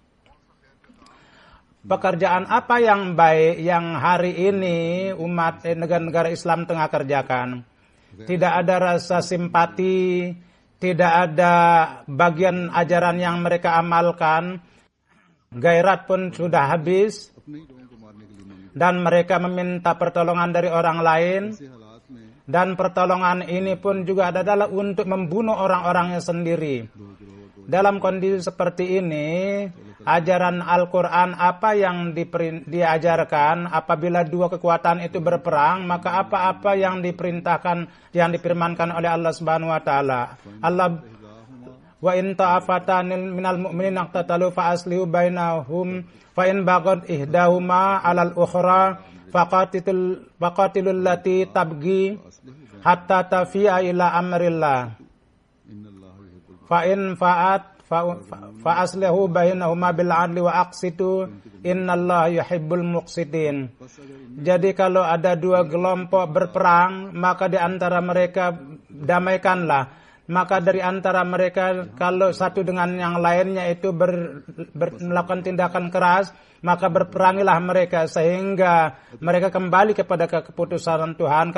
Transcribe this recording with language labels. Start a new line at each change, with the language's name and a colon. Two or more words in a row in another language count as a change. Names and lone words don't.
Indonesian: Pekerjaan apa yang baik yang hari ini umat negara-negara Islam tengah kerjakan? Tidak ada rasa simpati, tidak ada bagian ajaran yang mereka amalkan. Gairat pun sudah habis. dan mereka meminta pertolongan dari orang lain,
Urdu: ऐसे हालात में
Indonesian: dan pertolongan ini pun juga adalah untuk membunuh orang-orangnya sendiri. Dalam kondisi seperti ini, ajaran Al-Quran apa yang diajarkan apabila dua kekuatan itu berperang, maka apa-apa yang diperintahkan, yang difirmankan oleh Allah
Arabic: سبحانه وتعالى. الله وإن طائفتان من المؤمنين اقتتلوا فأصلحوا بينهم فإن بغت إحداهما على الأخرى فقاتلوا التي تبغي حتى تفيء إلى أمر الله فإن فاءت فأصلحوا بينهما بالعدل وأقسطوا إن الله يحب المقسطين.
Indonesian: Jadi kalau ada dua kelompok berperang, maka di antara mereka damaikanlah. Maka dari antara mereka kalau satu dengan yang lainnya itu melakukan tindakan keras, maka berperangilah mereka sehingga mereka kembali kepada keputusan Tuhan.